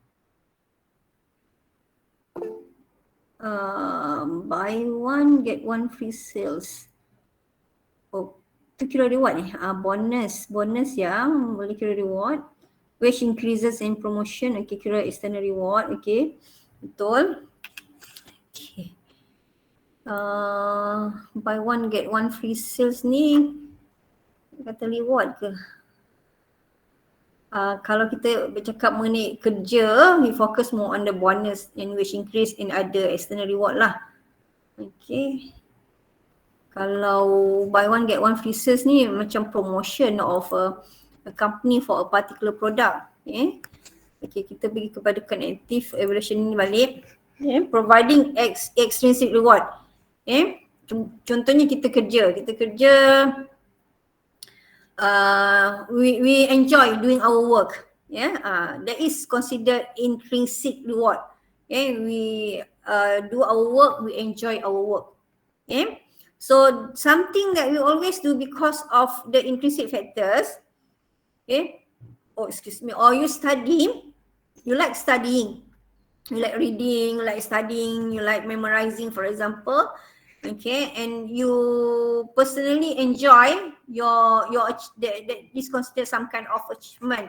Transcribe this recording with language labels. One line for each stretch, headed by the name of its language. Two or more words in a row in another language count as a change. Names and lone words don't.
English: Buy one get one free sales.
Malay: Oh, tu kira reward ni. Bonus ya, boleh kira reward.
English: Wage increases and promotion,
Malay: okay, kira
English: external reward,
Malay: okay, betul. Okay.
English: Buy one get one free sales
Malay: ni kata reward ke? Kalau kita bercakap mengenai kerja,
English: we focus more on the bonus and wage increase and other external reward lah.
Malay: Okay. Kalau
English: buy one get one free sales
Malay: ni macam
English: promotion of a company for a particular product.
Malay: Okay, kita pergi kepada
English: cognitive evaluation
Malay: ni balik.
English: Providing extrinsic reward.
Malay: Contohnya kita kerja.
English: We enjoy doing our work. That is considered intrinsic reward. We do our work, we enjoy our work. So something that we always do because of the intrinsic factors, or you study, you like studying, you like reading, you like studying, you like memorizing, for example, and you personally enjoy that is considered some kind of achievement.